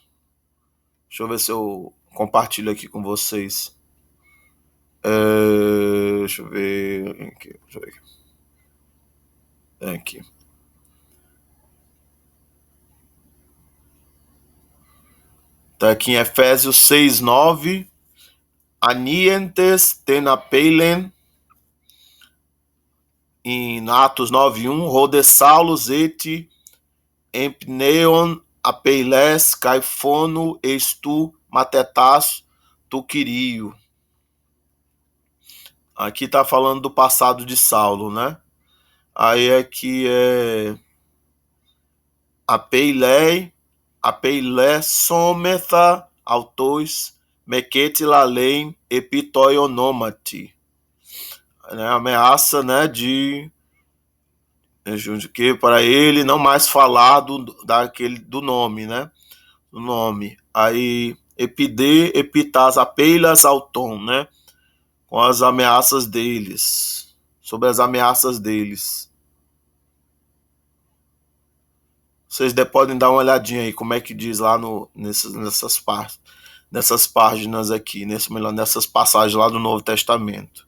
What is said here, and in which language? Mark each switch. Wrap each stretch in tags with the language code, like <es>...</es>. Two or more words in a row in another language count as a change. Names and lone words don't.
<pt>Deixa eu ver se eu compartilho aqui com vocês. Deixa eu ver aqui. Tá aqui em Efésios 6:9.</pt> <el>ἀνιέντες τὴν ἀπειλήν.</el> <pt>Em Atos 9:1.</pt> <el>Ὁ δὲ Σαῦλος ἔτι ἐμπνέων ἀπειλῆς καὶ φόνου εἰς τοὺς μαθητὰς τοῦ κυρίου.</el> <pt>Aqui está falando do passado de Saulo, né? Aí aqui</pt> <el>ἀπειλησώμεθα αὐτοῖς μηκέτι λαλεῖν ἐπὶ τῷ ὀνόματι.</el> <pt>Ameaça, né, de que para ele não mais falar do nome, né? Do nome. Aí</pt> <el>ἔπιδε ἐπὶ τὰς ἀπειλὰς αὐτῶν,</el> <pt>né? Com as ameaças deles, sobre as ameaças deles. Vocês podem dar uma olhadinha aí, como é que diz lá nessas páginas aqui, nessas passagens lá do Novo Testamento.</pt>